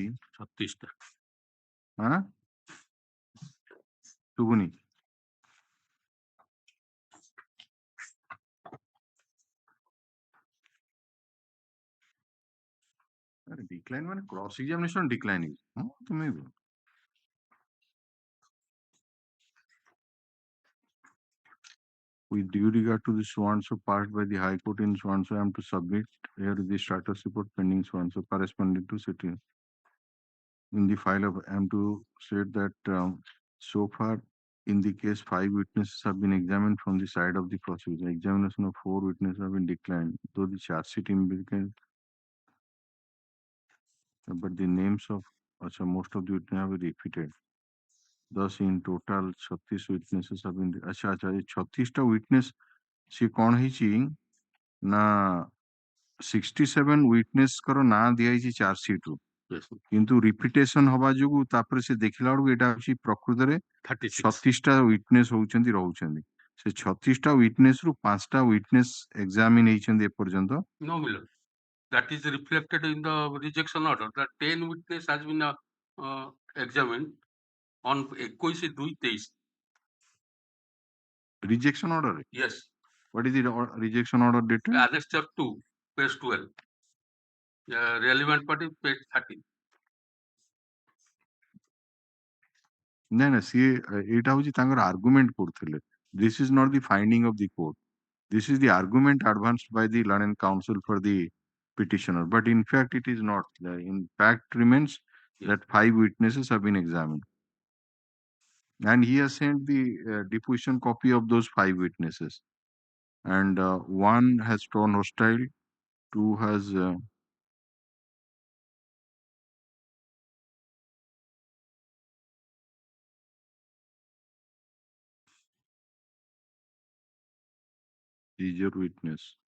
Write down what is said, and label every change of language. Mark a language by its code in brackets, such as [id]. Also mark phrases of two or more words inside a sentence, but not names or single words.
[or] 36ଟା। ଶୁଭୁନି? [en] Decline ମାନେ cross examination declining. ତୁମେ with due regard to the so-and-so passed by the High Court in so-and-so, I am to submit here the status report pending so-and-so corresponding to city. In the file of, I am to state that so far in the case 5 witnesses have been examined from the side of the prosecution. Examination of 4 witnesses have been declined, though the charge sheet indicates, but the names of most of the witnesses have been repeated. Thus in total 36 witnesses have been. [hi] अच्छा ये 36टा witness से कौन [or] ହେଇଛି ନା 67 witness କର ନା ଦିଆ ହେଇଛି [en] charge sheet [or] ରୁ, କିନ୍ତୁ ରିପିଟେସନ ହବା ଯୋଗୁ ତାପରେ ସେ ଦେଖିଲା ବେଳକୁ ଏଇଟା ହଉଛି ପ୍ରକୃତରେ 36ଟା ୱିଟନେସ୍ ହଉଛନ୍ତି ରହୁଛନ୍ତି। ସେ 36ଟା ୱିଟନେସ୍ ରୁ 5ଟା [en] witness examine [or] ହେଇଛନ୍ତି ଏପର୍ଯ୍ୟନ୍ତ। [en] No, Miller. That is reflected in the rejection order. That 10 witness has been examined on 21/2/23. Rejection order? Yes. What is the rejection order dated? Annexure 2, page 12. Relevant party, page 13. [or] ନାଇଁ ନା ସିଏ ଏଇଟା ହଉଛି ତାଙ୍କର ଆର୍ଗୁମେଣ୍ଟ କରୁଥିଲେ। [en] This is not the finding of the court. This is the argument advanced by the learned counsel for the petitioner, but in fact it is not. In fact remains that 5 witnesses have been examined, and he has sent the deposition copy of those 5 witnesses, and 1 has shown hostile, 2 has seizure witness.